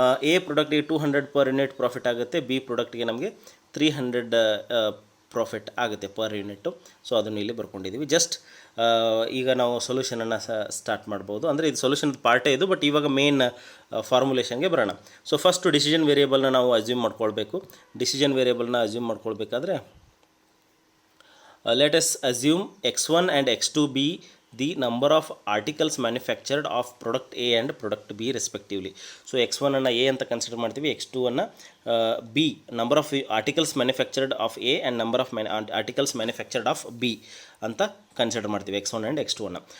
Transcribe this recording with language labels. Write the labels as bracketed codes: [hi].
[kn] A ಪ್ರಾಡಕ್ಟಿಗೆ 200 per unit profit ಆಗುತ್ತೆ, B ಪ್ರಾಡಕ್ಟಿಗೆ ನಮಗೆ 300 profit ಆಗುತ್ತೆ ಪರ್ ಯೂನಿಟ್ಟು. ಸೊ ಅದನ್ನು ಇಲ್ಲಿ ಬರ್ಕೊಂಡಿದ್ದೀವಿ. ಜಸ್ಟ್ ಈಗ ನಾವು ಸೊಲ್ಯೂಷನನ್ನು ಸ್ಟಾರ್ಟ್ ಮಾಡ್ಬೋದು. ಅಂದರೆ ಇದು ಸೊಲ್ಯೂಷನ್ ಪಾರ್ಟೇ ಇದು, ಬಟ್ ಇವಾಗ ಮೇನ್ ಫಾರ್ಮುಲೇಷನ್ಗೆ ಬರೋಣ. ಸೊ ಫಸ್ಟು ಡಿಸಿಷನ್ ವೇರಿಯೇಬಲ್ನ ನಾವು ಅಸ್ಯೂಮ್ ಮಾಡ್ಕೊಳ್ಬೇಕು. ಡಿಸಿಷನ್ ವೇರಿಯೇಬಲ್ನ assume ಮಾಡ್ಕೊಳ್ಬೇಕಾದ್ರೆ [en] let us assume X1 and X2 be the number of articles manufactured of product A and product B respectively. [kn] So x1 ಅನ್ನು ಎ ಅಂತ consider ಮಾಡ್ತೀವಿ, x2 ಅನ್ನು B, number of articles manufactured of A and number of articles manufactured of B ಅಂತ consider ಮಾಡ್ತೀವಿ x1 and x2 ಅನ್ನು.